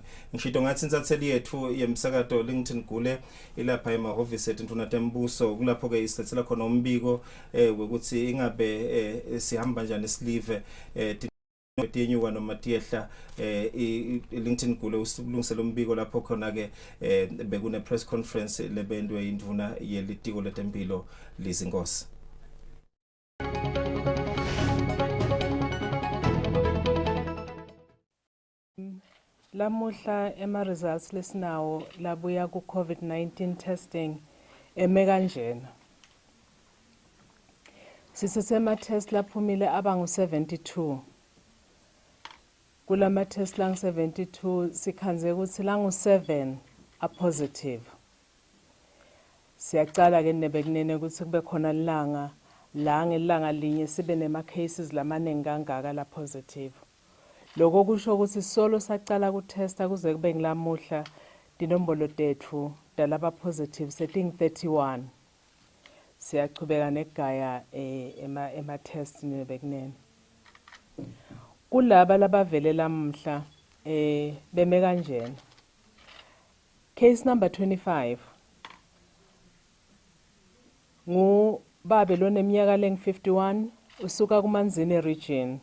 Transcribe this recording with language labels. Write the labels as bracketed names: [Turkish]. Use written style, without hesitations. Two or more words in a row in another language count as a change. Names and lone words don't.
[Swati] Ngishito ngathi insatheli yethu yemsakato LinkedIn Gule ilapha emahhovisi ethu Ntuna Tembuso kulapho ke isithethela khona umbiko ukuthi ingabe sihamba njani silive tiyenyuka noma tiyehla LinkedIn Gule usilungisela umbiko lapho khona ke bekune [English] press conference [Swati] lebendwe induna yelitiko letempilo Lizinkosi. Lamuhla ema results lesinawo labuya ku COVID-19 testing eme kanjena. Sisesema test laphumile abangu 72. Kulama test lang 72 sikhanze ukuthi langu 7 [English] are positive. [Swati] Siyacala ke nebekunene ukuthi kube khona ilanga linye sibe nema cases lamaningi kangaka la positive. Lokho kusho ukuthi solo sacala ku testa kuze kube ngilamuhla dinombolo tethu dalaba positive setting 31. Siyachubeka negaya ema test nebekunene. Kulaba labavele lamhla beme kanjena. [English] Case number 25. [Swati] Ngubabe loneminyaka lengu-51 usuka kuManzini region.